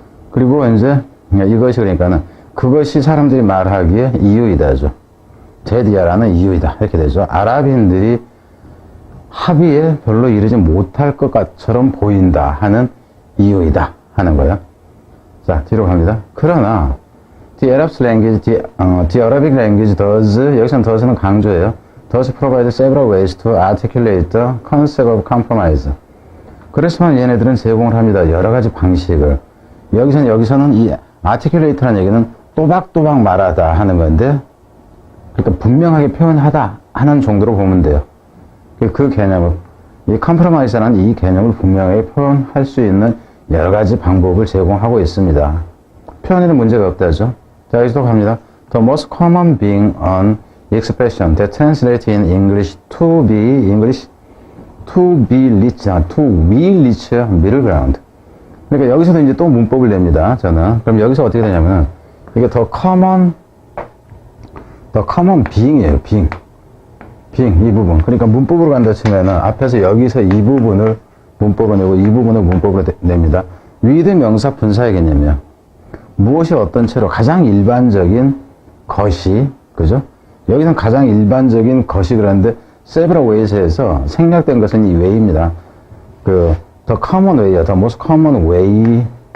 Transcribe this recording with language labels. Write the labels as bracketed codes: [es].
[ko] 그리고 이제 이것이 그러니까는 그것이 사람들이 말하기에 이유이다죠. 제디아라는 이유이다. 이렇게 되죠. 아랍인들이 합의에 별로 이르지 못할 것처럼 보인다 하는 이유이다 하는 거예요. 자, 뒤로 갑니다. 그러나 [en] the Arabic language does, [ko] 여기서는 does는 강조예요. [en] does provide several ways to articulate the concept of compromise. [ko] 그렇지만 얘네들은 제공을 합니다. 여러 가지 방식을. 여기서는 이 articulate라는 얘기는 또박또박 말하다 하는 건데, 그러니까 분명하게 표현하다 하는 정도로 보면 돼요. 그 개념을, 이 compromise라는 이 개념을 분명하게 표현할 수 있는 여러 가지 방법을 제공하고 있습니다. 표현에는 문제가 없다죠. 자, 여기서 또 갑니다. [en] The most common being an expression that translates in English to be reach, to we reach middle ground. [ko] 그러니까 여기서도 이제 또 문법을 냅니다. 저는. 그럼 여기서 어떻게 되냐면, 이게 더 common being이에요. being, 이 부분. 그러니까 문법으로 간다 치면은 앞에서 여기서 이 부분을 문법으로 내고 이 부분을 문법으로 냅니다. with 명사 분사의 개념이에요. 무엇이 어떤 채로 가장 일반적인 것이, 그죠? 여기서는 가장 일반적인 것이 그러는데 several ways에서 생략된 것은 이 way입니다. [en] the common way야, the most common way.